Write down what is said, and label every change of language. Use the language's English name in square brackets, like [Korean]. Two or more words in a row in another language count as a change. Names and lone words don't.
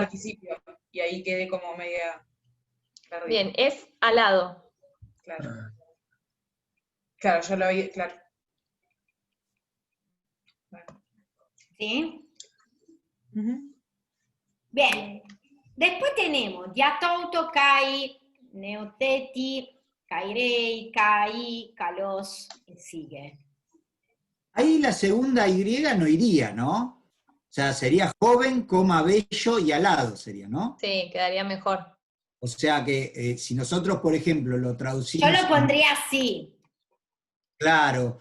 [Spanish] participio y ahí quedé como media perdida. Bien, es alado. Claro. Ah, Claro, yo lo vi, claro. Bueno. ¿Sí? Ujú. Bien. Después tenemos [Greek] διὰ τοῦτο, καί, νεότητι, χαίρει, καί, καλός, [Spanish] y sigue. Ahí la segunda Y no iría, ¿no? O sea, sería joven, coma, bello y alado sería, ¿no? Sí, quedaría mejor. O sea que si nosotros, por ejemplo, lo Yo traducimos... lo pondría así. Claro,